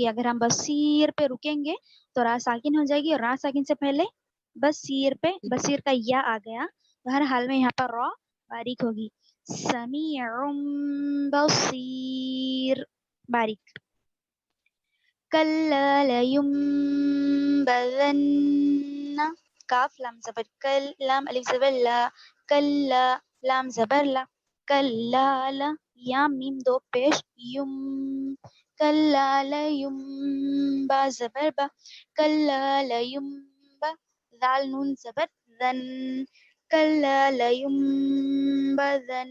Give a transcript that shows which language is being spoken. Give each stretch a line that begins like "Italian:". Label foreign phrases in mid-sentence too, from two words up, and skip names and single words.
Urdu: اگر ہم بصیر پہ رکیں گے تو را ساکن ہو جائے گی اور را ساکن سے پہلے بصیر کا یا آ گیا تو ہر حال میں یہاں پر را باریک ہوگی.
Arabic: سمیع بصیر. باریک. کلا لینبذن.
Urdu: کاف لام زبر کل، لام الف زبر لا. کلا لام زبر لا.
Arabic: کلا لا.
Urdu: یا میم دو پیش یم. کلا لیم با زبر با.
Arabic: کلا لیم با.
Urdu: ذال نون زبر ذن.
Arabic: کلا لیم بذن.